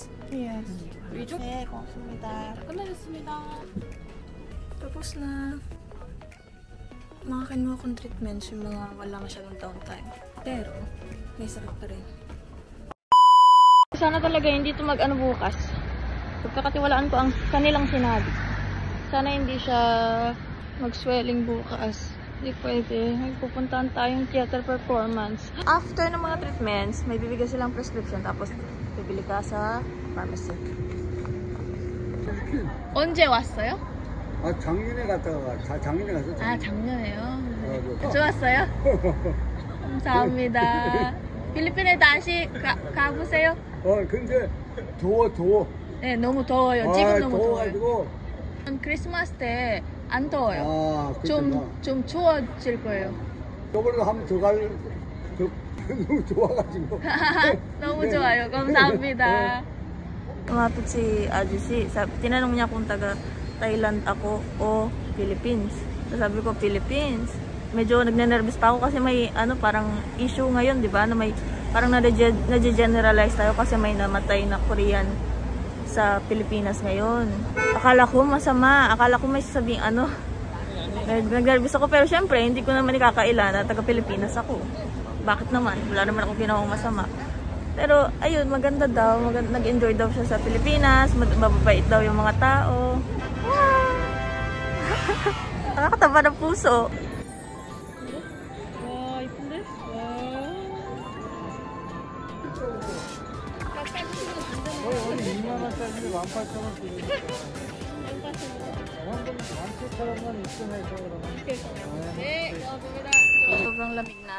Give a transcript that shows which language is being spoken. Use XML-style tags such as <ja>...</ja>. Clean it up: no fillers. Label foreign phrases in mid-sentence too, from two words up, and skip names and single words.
<en>Yes.</en> <ko>네, 고맙습니다. 끝내셨습니다.</ko> <tl>Tapos na. Mga kinuha kong treatments yung mga wala masyadong downtime. Pero, may sakit pa rin. Sana talaga hindi ito mag-ano bukas. Pagkakatiwalaan ko ang kanilang sinabi. Sana hindi siya mag-swelling bukas. Hindi pwede. Magpupuntahan tayong</tl> <en>theater performance.</en> <tl>After ng mga treatments, may bibigyan silang prescription. Tapos, bibili ka sa pharmacy.</tl> <ko>언제 왔어요? 아, 작년에 갔다가 작년에 갔어. 아, 작년에요? 좋았어요? 감사합니다. 필리핀에 다시 가보세요? 근데 더워. 네, 너무 더워요. 지금 너무 더워가지고. 크리스마스 때 안 더워요. 아, 좀 추워질 거예요. 저번에도 한번 더 갈, 너무 좋아가지고. 너무 좋아요. 감사합니다.</ko> <tl>Tumapit si Ajusi. Tinanong niya kung taga Thailand ako o Philippines. Sabi ko, Philippines. Medyo nagne-nervous pa ako kasi may parang issue ngayon, di ba? Na may parang na-generalize tayo kasi may namatay na Korean sa Pilipinas ngayon. Akala ko masama. Akala ko may sasabing nag-nervous ako. Pero syempre, hindi ko naman ikakaila na taga-Pilipinas ako. Bakit naman? Wala naman akong ginawang masama. Pero, ayun, maganda daw. Nag-enjoy daw siya sa Pilipinas. Mababait daw yung mga tao. Wow! Nakakataba ng puso.</tl> <ko>Wow, 이쁜데? 오늘 2만원짜리 18,000원 주고. 18,000원만 있으면 해서 그러면. 네, 감사합니다.</ko> <tl>Sobrang lamig na.</tl>